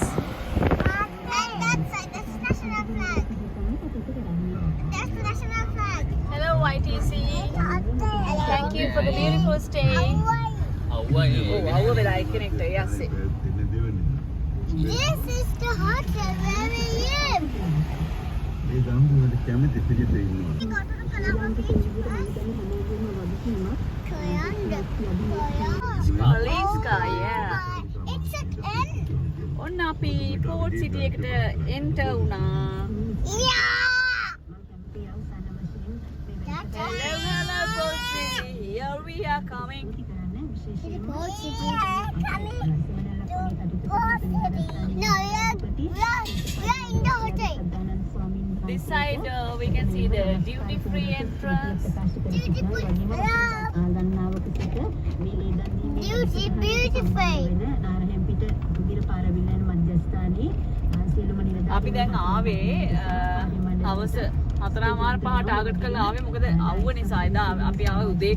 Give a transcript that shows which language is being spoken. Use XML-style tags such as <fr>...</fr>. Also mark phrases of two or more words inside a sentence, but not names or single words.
<en>And that side, that's the national flag. That's the national flag. Hello ITC. Thank you for the beautiful stay. Oh, how will I connect? Yes. This is the hotel where we live.</en> <si>ඒ ගම්බුවල කැමති පිළිපෙ ඉන්නවා.</si> <en>We go to the Colombo beach first. Aliska, yeah. It's an N.</en> <si>ඔන්න අපි Port City එකට enter වුණා.</si> <en>Yeah. Hello Port City. Here we are coming. Port City. Coming to Port City. No, we are in the hotel. This side we can see the duty free entrance. Duty free.</en> <si>අපි දැන් ආවේ හවස 4:05 ටාගට් කරලා ආවේ මොකද අවුව නිසා එදා අපි ආවේ උදේක</si>